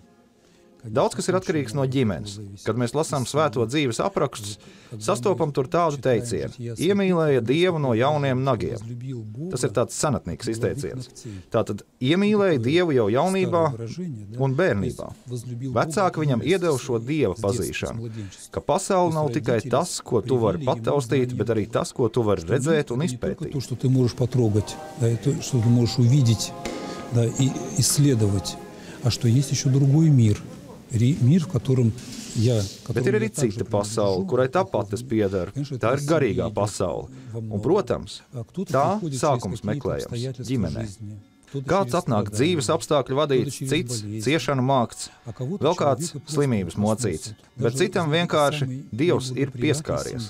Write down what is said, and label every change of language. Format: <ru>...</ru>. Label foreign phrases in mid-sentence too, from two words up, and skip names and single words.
<lv>Daudz kas ir atkarīgs no ģimenes. Kad mēs lasām svēto dzīves aprakstus, sastopam tur tādu teicienu: iemīlēja Dievu no jauniem nagiem. Tas ir tāds senatnīgs izteiciens. Tātad iemīlēja Dievu jau jaunībā un bērnībā. Vecāki viņam iedeva šo Dieva pazīšanu, ka pasaule nav tikai tas, ko tu vari pataustīt, bet arī tas, ko tu vari redzēt un izpētīt.</lv> <ru>А что есть еще другой мир, мир, в котором я...</ru> <lv>Bet ir arī cita pasaule, kurai tāpat es piedaru. Tā ir garīgā pasaule. Un, protams, tā sākums meklējams ģimenē. Kāds atnāk dzīves apstākļu vadīts, cits ciešanu mākts, vēl kāds slimības mocīts, bet citam vienkārši Dievs ir pieskāries.</lv>